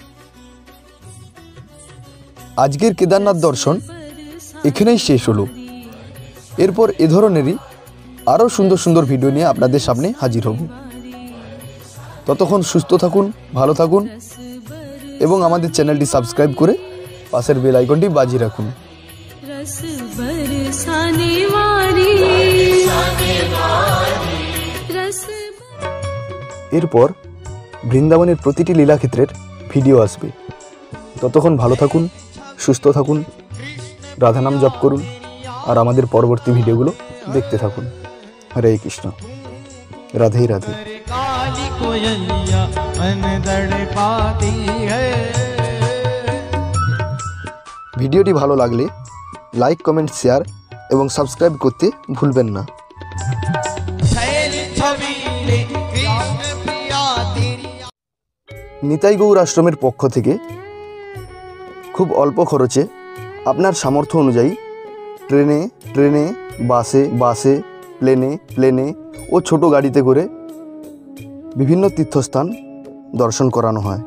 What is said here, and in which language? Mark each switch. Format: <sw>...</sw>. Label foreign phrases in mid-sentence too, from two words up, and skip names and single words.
<bn>আজকের কেদারনাথ দর্শন এখানেই শেষ হলো। এরপর এ ধরনেরই আরও সুন্দর সুন্দর ভিডিও নিয়ে আপনাদের সামনে হাজির হব। ততক্ষণ সুস্থ থাকুন, ভালো থাকুন এবং আমাদের চ্যানেলটি সাবস্ক্রাইব করে পাশের বেল আইকনটি বাজিয়ে রাখুন।</bn> <hi>रस बरसाने वाली रस</hi> <bn>এরপর বৃন্দাবনের প্রতিটি লীলাক্ষেত্রের ভিডিও আসবে। ততক্ষণ ভালো থাকুন, সুস্থ থাকুন, রাধানাম জপ করুন আর আমাদের পরবর্তী ভিডিওগুলো দেখতে থাকুন। হরে কৃষ্ণ। রাধে রাধে।</bn> <hi>काली कोयलिया अनदड़ पाती है।</hi> <bn>ভিডিওটি ভালো লাগলে লাইক, কমেন্ট, শেয়ার এবং সাবস্ক্রাইব করতে ভুলবেন না। নিতাই গৌর আশ্রমের পক্ষ থেকে খুব অল্প খরচে আপনার সামর্থ্য অনুযায়ী ট্রেনে, বাসে, প্লেনে ও ছোট গাড়িতে করে বিভিন্ন তীর্থস্থান দর্শন করানো হয়।</bn>